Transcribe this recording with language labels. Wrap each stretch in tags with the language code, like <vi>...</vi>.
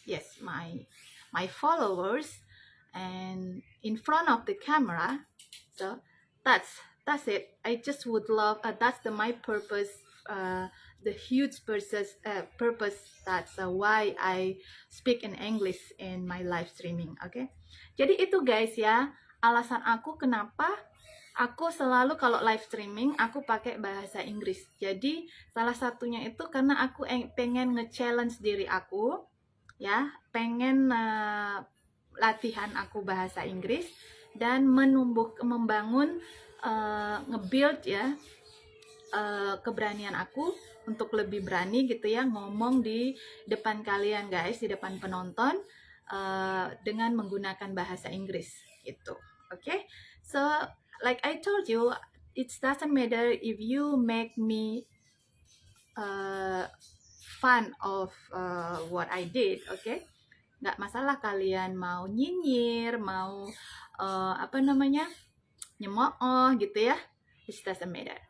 <en>Yes, my followers, and in front of the camera. So that's it. I just would love. That's my purpose. The huge purpose. That's why I speak in English in my live streaming. Okay.</en> <id>Jadi itu guys ya, alasan aku kenapa aku selalu kalau live streaming aku pakai bahasa Inggris. Jadi salah satunya itu karena aku pengen nge-challenge diri aku ya, pengen latihan aku bahasa Inggris dan membangun nge-build ya keberanian aku untuk lebih berani gitu ya ngomong di depan kalian guys, di depan penonton dengan menggunakan bahasa Inggris gitu.</id> <en>Okay? So like I told you, it doesn't matter if you make me fun of what I did, okay?</en> <id>Nggak masalah kalian mau nyinyir, mau apa namanya, nyemooh gitu ya.</id> <en>it doesn't matter.</en>